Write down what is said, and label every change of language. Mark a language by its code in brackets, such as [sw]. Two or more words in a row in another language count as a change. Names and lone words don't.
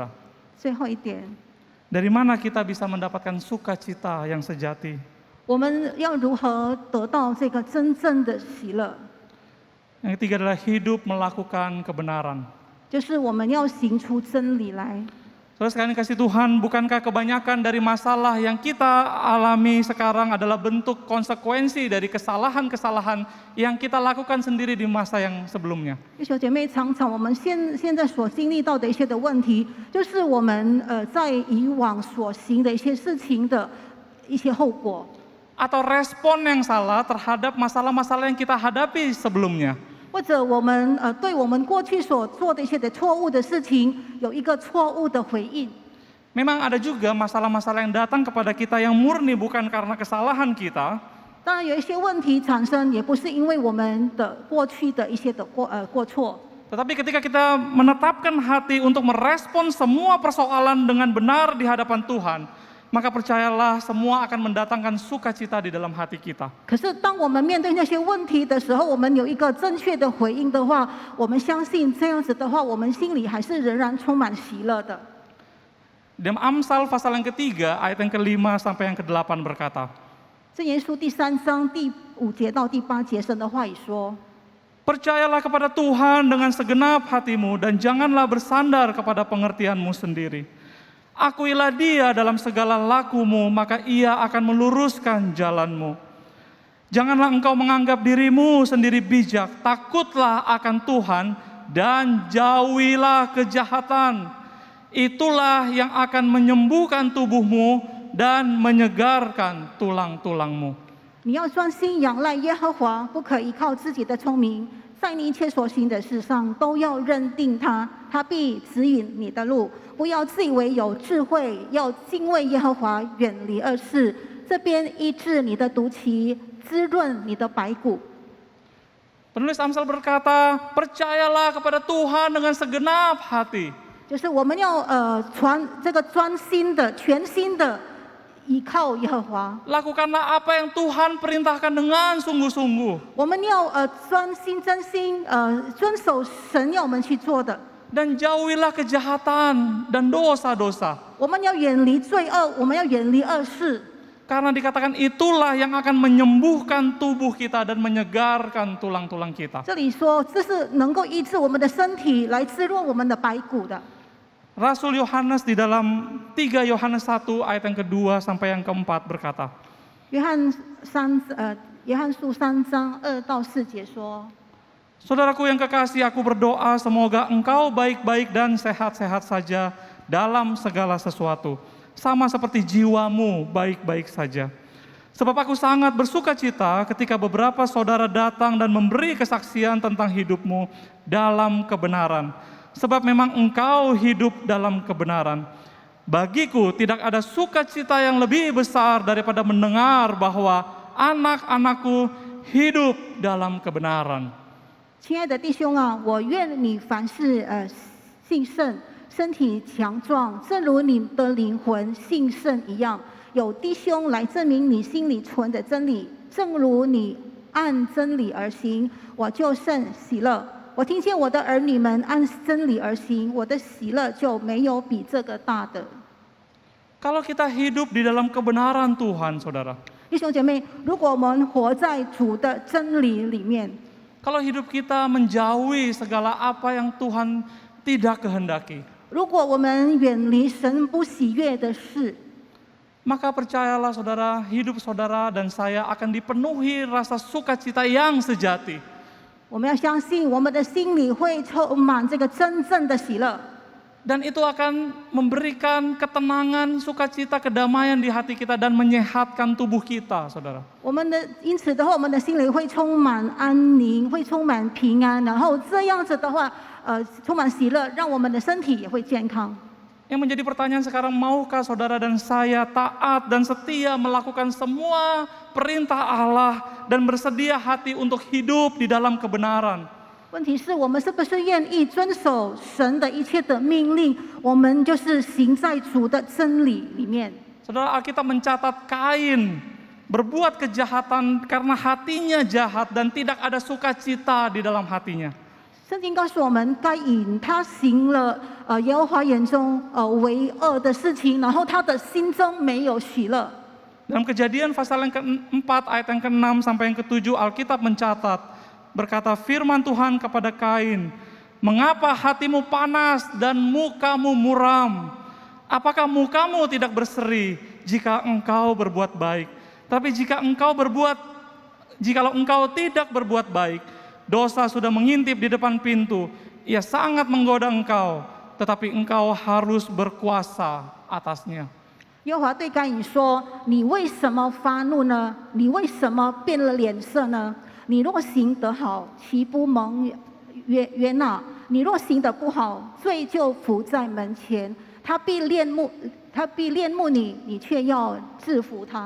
[zh] 最后一点， [id] dari mana kita bisa mendapatkan sukacita yang sejati? [zh] 我们要如何得到这个真正的喜乐？ [id] Yang ketiga adalah hidup melakukan kebenaran. [zh] 就是我们要行出真理来。 [id] Saudara sekalian kasih Tuhan, bukankah kebanyakan dari masalah yang kita alami sekarang adalah bentuk konsekuensi dari kesalahan-kesalahan yang kita lakukan sendiri di masa yang sebelumnya? [zh] 弟兄姐妹，常常我们现在所经历到的一些的问题，就是我们在以往所行的一些事情的一些后果。 [id] Atau respon yang salah terhadap masalah-masalah yang kita hadapi sebelumnya. [zh] 或者我们对我们过去所做的一些的错误的事情，有一个错误的回应。 [id] Memang ada juga masalah-masalah yang datang kepada kita yang murni bukan karena kesalahan kita, [zh] 当然有一些问题产生，也不是因为我们的过去的一些的过错。 [id] tetapi ketika kita menetapkan hati untuk merespon semua persoalan dengan benar di hadapan Tuhan, maka percayalah semua akan mendatangkan sukacita di dalam hati kita. [zh] 可是当我们面对那些问题的时候，我们有一个正确的回应的话，我们相信这样子的话，我们心里还是仍然充满喜乐的。 [id] Dalam Amsal pasal yang ketiga, ayat yang ke-5 sampai yang ke-8 berkata, [zh] 箴言书第3章第5节到第8节，神的话语说： [id] Percayalah kepada Tuhan dengan segenap hatimu dan janganlah bersandar kepada pengertianmu sendiri. Akuilah Dia dalam segala lakumu, maka Ia akan meluruskan jalanmu. Janganlah engkau menganggap dirimu sendiri bijak, takutlah akan Tuhan dan jauhilah kejahatan. Itulah yang akan menyembuhkan tubuhmu dan menyegarkan tulang-tulangmu. [zh] 你要专心仰赖耶和华，不可依靠自己的聪明，在你一切所行的事上都要认定他，他必指引你的路。不要自以为有智慧，要敬畏耶和华，远离恶事。这边医治你的毒气，滋润你的白骨。 [id] Penulis Amsal berkata, percayalah kepada Tuhan dengan segenap hati. [zh] 就是我们要专心的、全心的依靠耶和华。 [id] Lakukanlah apa yang Tuhan perintahkan dengan sungguh-sungguh. [zh] 我们要专心、真心遵守神要我们去做的。 [id] Dan jauhilah kejahatan dan dosa-dosa. [zh] 我们要远离罪恶，我们要远离恶事。 [id] Karena dikatakan itulah yang akan menyembuhkan tubuh kita dan menyegarkan tulang-tulang kita. [zh] 这里说，这是能够医治我们的身体，来滋润我们的白骨的。 [id] Rasul Yohanes di dalam 3 Yohanes 1 ayat yang kedua sampai yang keempat berkata, [zh] 约翰书3章2到4节说： [id] Saudaraku yang kekasih, aku berdoa semoga engkau baik-baik dan sehat-sehat saja dalam segala sesuatu. Sama seperti jiwamu baik-baik saja. Sebab aku sangat bersuka cita ketika beberapa saudara datang dan memberi kesaksian tentang hidupmu dalam kebenaran. Sebab memang engkau hidup dalam kebenaran. Bagiku tidak ada sukacita yang lebih besar daripada mendengar bahwa anak-anakku hidup dalam kebenaran. [zh] 亲爱的弟兄啊，我愿你凡事兴盛，身体强壮，正如你的灵魂兴盛一样。有弟兄来证明你心里存的真理，正如你按真理而行，我就甚喜乐。我听见我的儿女们按真理而行，我的喜乐就没有比这个大的。 [id] Kalau kita hidup di dalam kebenaran Tuhan, saudara. [zh] 弟兄姐妹，如果我们活在主的真理里面， [id] Kalau hidup kita menjauhi segala apa yang Tuhan tidak kehendaki, [zh] 如果我们远离神不喜悦的事， [id] maka percayalah saudara, hidup saudara dan saya akan dipenuhi rasa sukacita yang sejati. [zh] 我们要相信，我们的心里会充满这个真正的喜乐。 [id] Dan itu akan memberikan ketenangan, sukacita, kedamaian di hati kita dan menyehatkan tubuh kita, saudara. [zh] 因此的话，我们的心里会充满安宁，会充满平安，然后这样子的话，充满喜乐，让我们的身体也会健康。 [id] Yang menjadi pertanyaan sekarang, maukah saudara dan saya taat dan setia melakukan semua perintah Allah dan bersedia hati untuk hidup di dalam kebenaran? [zh] 问题是我们是不是愿意遵守神的一切的命令？我们就是行在主的真理里面。 [id] Saudara, Alkitab mencatat Kain berbuat kejahatan karena hatinya jahat dan tidak ada sukacita di dalam hatinya. [zh] 圣经告诉我们，该隐他行了耶和华眼中为恶的事情，然后他的心中没有喜乐。 [id] Dalam Kejadian pasal yang ke-4 ayat yang ke-6 sampai yang ke-7 Alkitab mencatat, berkata firman Tuhan kepada Kain, "Mengapa hatimu panas dan mukamu muram? Apakah mukamu tidak berseri jika engkau berbuat baik? Tapi jikalau engkau tidak berbuat baik, dosa sudah mengintip di depan pintu. Ia sangat menggoda engkau, tetapi engkau harus berkuasa atasnya." [zh] 耶和华对该隐说：“你为什么发怒呢？你为什么变了脸色呢？你若行得好，岂不蒙悦纳？你若行得不好，罪就伏在门前。他必恋慕你，你却要制服他。”